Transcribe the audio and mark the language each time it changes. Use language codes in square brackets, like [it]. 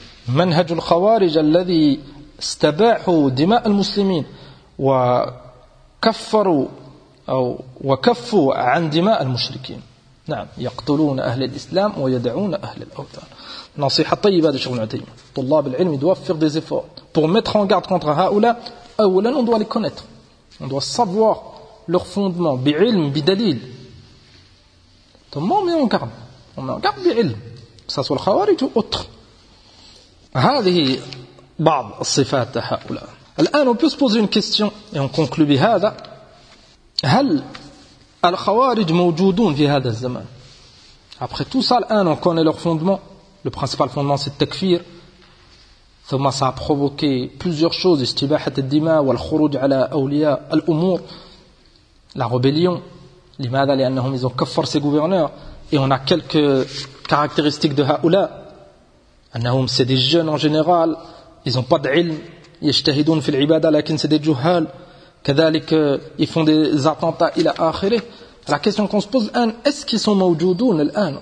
[ar] Manhaj al-khawarij alladhi استباحوا دماء المسلمين وكفروا أو وكفوا عن دماء المشركين نعم يقتلون أهل الإسلام ويدعون أهل الأوثان نصيحة طيبة لشيخ ابن عثيمين طلاب العلم [fr] doivent faire des efforts pour mettre en garde contre [ar] هؤلاء أولا [fr] on doit les connaître on doit savoir leur fondement [ar] بعلم بدليل ثم [fr] on met en garde [ar] بعلم ساسو الخوارج وأطر هذه بعض الصفات هؤلاء. [fr] الآن on peut se poser une question et on conclut [ar] بهذا. هل الخوارج موجودون في هذا الزمان؟ [fr] Après tout ça, [ar] الآن [fr] on connaît leur fondement. Le principal fondement c'est le takfir. [ar] ثم [fr] ça a provoqué plusieurs choses. [ar] استباحة الدماء والخروج على أولياء الأمور. [fr] La rébellion. [ar] لماذا؟ لأنهم [fr] ils ont [ar] كفر [fr] ses gouverneurs. Et on a quelques caractéristiques de [ar] هؤلاء. أنهم [fr] c'est des jeunes en général. Ils n'ont pas d'ilm, [ar] yajtahidun fil ibada, lakin [fr] c'est des juhal. [ar] Kadhalik, [fr] ils font des attentats [ar] ila akhiré. [fr] La question qu'on se pose, est-ce qu'ils sont [ar] mawjoudoun [fr] l'an?